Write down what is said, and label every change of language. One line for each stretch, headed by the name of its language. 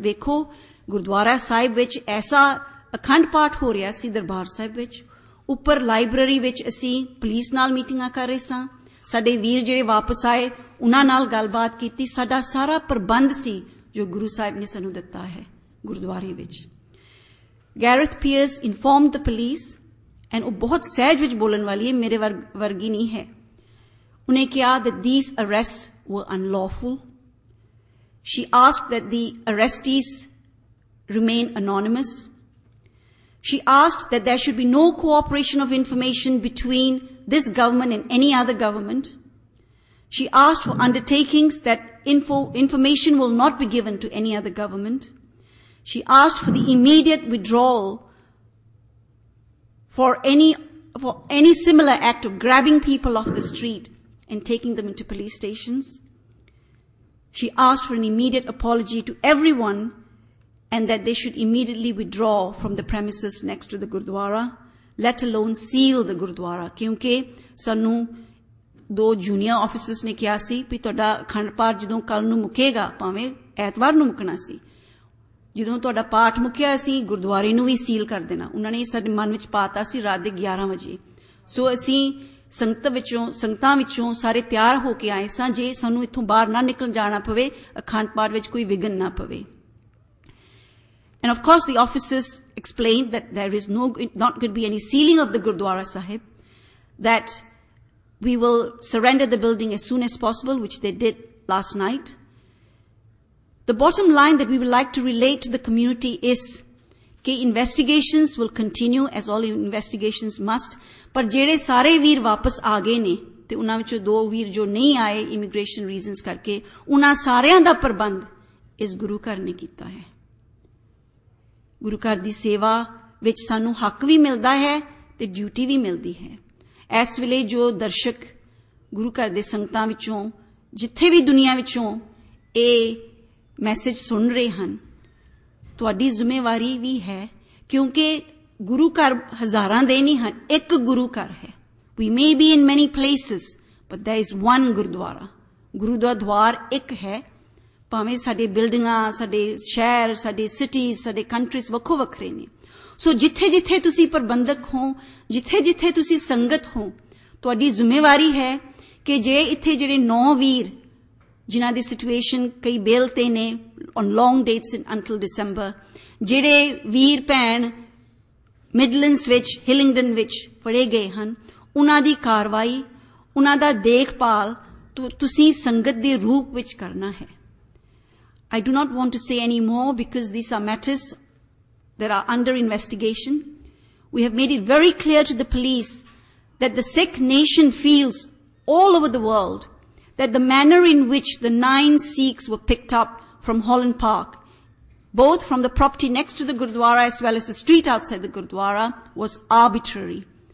Punjabi: ਵੇਖੋ, ਗੁਰਦੁਆਰਾ ਸਾਹਿਬ ਵਿੱਚ ਐਸਾ ਅਖੰਡ ਪਾਠ ਹੋ ਰਿਹਾ ਸੀ ਦਰਬਾਰ ਸਾਹਿਬ ਵਿੱਚ, ਉੱਪਰ ਲਾਇਬ੍ਰੇਰੀ ਵਿੱਚ ਅਸੀਂ ਪੁਲਿਸ ਨਾਲ ਮੀਟਿੰਗਾਂ ਕਰ ਰਹੇ ਸਾਂ, ਸਾਡੇ ਵੀਰ ਜਿਹੜੇ ਵਾਪਸ ਆਏ ਉਹਨਾਂ ਨਾਲ ਗੱਲਬਾਤ ਕੀਤੀ, ਸਾਡਾ ਸਾਰਾ ਪ੍ਰਬੰਧ ਸੀ ਜੋ ਗੁਰੂ ਸਾਹਿਬ ਨੇ ਸਾਨੂੰ ਦਿੱਤਾ ਹੈ ਗੁਰਦੁਆਰੇ ਵਿੱਚ। Gareth Pears
English: informed the police, and
Punjabi: ਉਹ ਬਹੁਤ ਸਹਿਜ ਵਿੱਚ ਬੋਲਣ ਵਾਲੀ ਹੈ, ਮੇਰੇ ਵਰਗੀ ਨਹੀਂ ਹੈ। ਉਹਨੇ ਕਿਹਾ
English: that these arrests were unlawful. She asked that the arrestees remain anonymous. She asked that there should be no cooperation of information between this government and any other government. She asked for undertakings that information will not be given to any other government. She asked for the immediate withdrawal for any similar act of grabbing people off the street and taking them into police stations. She asked for an immediate apology to everyone and that they should immediately withdraw from the premises next to the Gurdwara, let alone seal the Gurdwara.
Punjabi: Kyunki sanu 2 junior officers ne kiha si pi toda akhand path jadon kal nu mukega pave ਐਤਵਾਰ ਨੂੰ ਮੁੱਕਣਾ ਸੀ, ਜਦੋਂ ਤੁਹਾਡਾ ਪਾਠ ਮੁੱਕਿਆ ਅਸੀਂ ਗੁਰਦੁਆਰੇ ਨੂੰ ਵੀ ਸੀਲ ਕਰ ਦੇਣਾ। ਉਹਨਾਂ ਨੇ ਸਾਡੇ ਮਨ ਵਿੱਚ ਪਾਤਾ ਸੀ ਰਾਤ ਦੇ 11 ਵਜੇ। ਸੋ ਅਸੀਂ ਸੰਗਤਾਂ ਵਿੱਚੋਂ ਸਾਰੇ ਤਿਆਰ ਹੋ ਕੇ ਆਏ ਸਾਂ, ਜੇ ਸਾਨੂੰ ਇੱਥੋਂ ਬਾਹਰ ਨਾ ਨਿਕਲ ਜਾਣਾ ਪਵੇ, ਅਖੰਡ ਪਾਠ ਵਿੱਚ ਕੋਈ ਵਿਘਨ ਨਾ ਪਵੇ।
English: And of course the officers explained that there is not going to be any sealing of the Gurdwara Sahib, that we will surrender the building as soon as possible, which they did last night. The bottom line that we would like to relate to the community is that investigations will continue as all investigations must,
Punjabi: ਪਰ ਜਿਹੜੇ ਸਾਰੇ ਵੀਰ ਵਾਪਸ ਆ ਗਏ ਨੇ ਤੇ ਉਹਨਾਂ ਵਿੱਚੋਂ 2 ਵੀਰ ਜੋ ਨਹੀਂ ਆਏ ਇਮੀਗ੍ਰੇਸ਼ਨ ਰੀਜ਼ਨਸ ਕਰਕੇ, ਉਹਨਾਂ ਸਾਰਿਆਂ ਦਾ ਪ੍ਰਬੰਧ ਇਸ ਗੁਰੂ ਘਰ ਨੇ ਕੀਤਾ ਹੈ। ਗੁਰੂ ਘਰ ਦੀ ਸੇਵਾ ਵਿੱਚ ਸਾਨੂੰ ਹੱਕ ਵੀ ਮਿਲਦਾ ਹੈ ਤੇ ਡਿਊਟੀ ਵੀ ਮਿਲਦੀ ਹੈ। ਇਸ ਵੇਲੇ ਜੋ ਦਰਸ਼ਕ ਗੁਰੂ ਘਰ ਦੇ ਸੰਗਤਾਂ ਵਿੱਚੋਂ ਜਿੱਥੇ ਵੀ ਦੁਨੀਆ ਵਿੱਚੋਂ ਇਹ ਮੈਸੇਜ ਸੁਣ ਰਹੇ ਹਨ, ਤੁਹਾਡੀ ਜ਼ਿੰਮੇਵਾਰੀ ਵੀ ਹੈ, ਕਿਉਂਕਿ ਗੁਰੂ ਘਰ ਹਜ਼ਾਰਾਂ ਦੇ ਨਹੀਂ ਹਨ, ਇੱਕ ਗੁਰੂ ਘਰ ਹੈ।
English: We may be in many places, but there is one gurdwara.
Punjabi: ਗੁਰੂ ਦਾ ਦਵਾਰ ਇੱਕ ਹੈ, ਭਾਵੇਂ ਸਾਡੇ ਬਿਲਡਿੰਗਾਂ, ਸਾਡੇ ਸ਼ਹਿਰ, ਸਾਡੇ ਸਿਟੀਜ਼, ਸਾਡੇ ਕੰਟਰੀਜ਼ ਵੱਖੋ ਵੱਖਰੇ ਨੇ। ਸੋ ਜਿੱਥੇ ਜਿੱਥੇ ਤੁਸੀਂ ਪ੍ਰਬੰਧਕ ਹੋ, ਜਿੱਥੇ ਜਿੱਥੇ ਤੁਸੀਂ ਸੰਗਤ ਹੋ, ਤੁਹਾਡੀ ਜ਼ਿੰਮੇਵਾਰੀ ਹੈ ਕਿ ਜੇ ਇੱਥੇ ਜਿਹੜੇ 9 ਵੀਰ ਜਿਨ੍ਹਾਂ ਦੀ ਸਿਚੁਏਸ਼ਨ ਕਈ ਬੇਲ ਤੇ ਨੇ
English: on long dates until
Punjabi: ਦਸੰਬਰ, ਜਿਹੜੇ ਵੀਰ ਭੈਣ ਮਿਡਲੈਂਡਸ ਵਿੱਚ, ਹਿਲਿੰਗਡਨ ਵਿੱਚ ਫੜੇ ਗਏ ਹਨ, ਉਹਨਾਂ ਦੀ ਕਾਰਵਾਈ, ਉਹਨਾਂ ਦਾ ਦੇਖਭਾਲ ਤੁਸੀਂ ਸੰਗਤ ਦੇ ਰੂਪ ਵਿੱਚ ਕਰਨਾ ਹੈ।
English: I do not want to say any more because these are matters that are under investigation. We have made it very clear to the police that the Sikh nation feels all over the world that the manner in which the 9 Sikhs were picked up from Holland Park, both from the property next to the Gurdwara as well as the street outside the Gurdwara, was arbitrary.